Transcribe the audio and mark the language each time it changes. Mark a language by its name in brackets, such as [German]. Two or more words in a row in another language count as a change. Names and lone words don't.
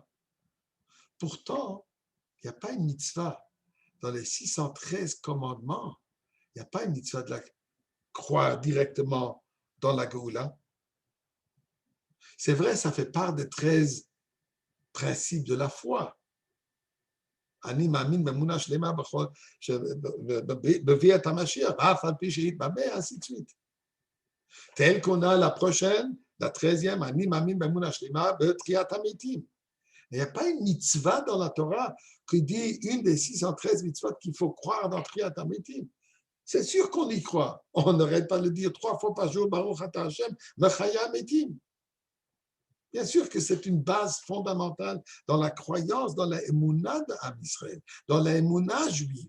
[French] Pourtant, il n'y a pas une mitzvah dans les 613 commandements. Il n'y a pas une mitzvah de la croire directement dans la Géoula. C'est vrai, ça fait part des 13 principes de la foi. [Hebrew] אני מאמין באמונה שלמה בביאת המשיח, ואף על פי שיתמהמה, [French] ainsi de suite. Tel qu'on a la prochaine, la 13e, [Hebrew] אני מאמין באמונה שלמה בתחיית המתים. [French] Il n'y a pas une mitzvah dans la Torah qui dit une des 613 mitzvot qu'il faut croire dans [Hebrew] תחיית המתים. [French] C'est sûr qu'on y croit. On n'arrête pas de le dire 3 fois par jour, [Hebrew] ברוך אתה ה', מחיה המתים. [French] Bien sûr que c'est une base fondamentale dans la croyance, dans la émouna d'Israël, dans la émouna juive.